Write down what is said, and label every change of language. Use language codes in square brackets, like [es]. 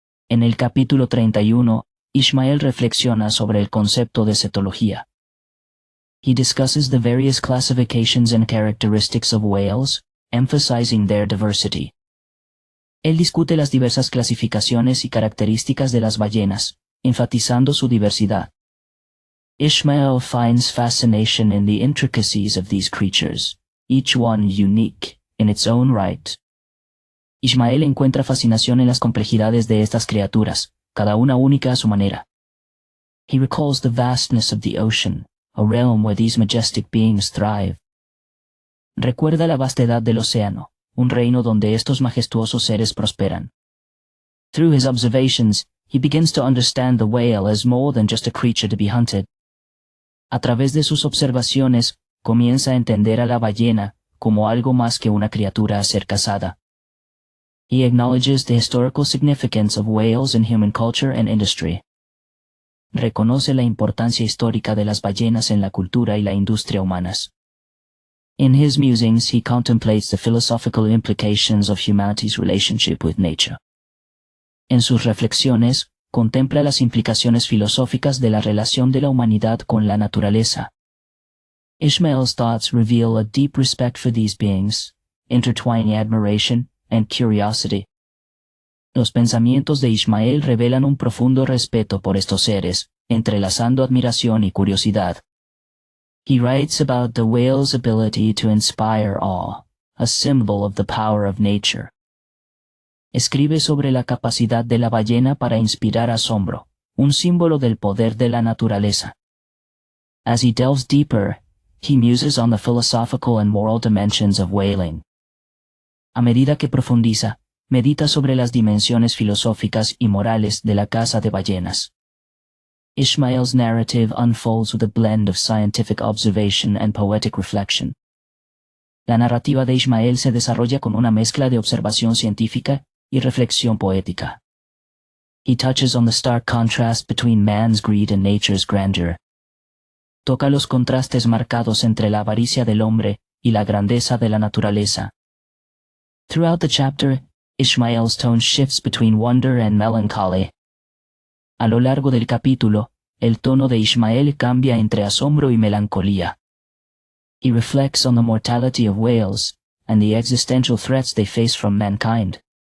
[es] En el capítulo 31, Ishmael reflexiona sobre el concepto de cetología. [en] He discusses the various classifications and characteristics of whales, emphasizing their diversity. [es] Él discute las diversas clasificaciones y características de las ballenas, enfatizando su diversidad. [en] Ishmael finds fascination in the intricacies of these creatures, each one unique in its own right. [es] Ishmael encuentra fascinación en las complejidades de estas criaturas, cada una única a su manera. [en] He recalls the vastness of the ocean, a realm where these majestic beings thrive. [es] Recuerda la vastedad del océano, un reino donde estos majestuosos seres prosperan. [en] Through his observations, he begins to understand the whale as more than just a creature to be hunted. [es] A través de sus observaciones, comienza a entender a la ballena como algo más que una criatura a ser cazada. [en] He acknowledges the historical significance of whales in human culture and industry. [es] Reconoce la importancia histórica de las ballenas en la cultura y la industria humanas. [en] In his musings, he contemplates the philosophical implications of humanity's relationship with nature. [es] En sus reflexiones, contempla las implicaciones filosóficas de la relación de la humanidad con la naturaleza. [en] Ishmael's thoughts reveal a deep respect for these beings, intertwining admiration and curiosity. [es] Los pensamientos de Ishmael revelan un profundo respeto por estos seres, entrelazando admiración y curiosidad. [en] He writes about the whale's ability to inspire awe, a symbol of the power of nature. [es] Escribe sobre la capacidad de la ballena para inspirar asombro, un símbolo del poder de la naturaleza. [en] As he delves deeper, he muses on the philosophical and moral dimensions of whaling. [es] A medida que profundiza, medita sobre las dimensiones filosóficas y morales de la caza de ballenas. [en] Ishmael's narrative unfolds with a blend of scientific observation and poetic reflection. [es] La narrativa de Ishmael se desarrolla con una mezcla de observación científica y reflexión poética. [en] He touches on the stark contrast between man's greed and nature's grandeur. [es] Toca los contrastes marcados entre la avaricia del hombre y la grandeza de la naturaleza. [en] Throughout the chapter, Ishmael's tone shifts between wonder and melancholy. [es] A lo largo del capítulo, el tono de Ishmael cambia entre asombro y melancolía. [en] He reflects on the mortality of whales and the existential threats they face from mankind.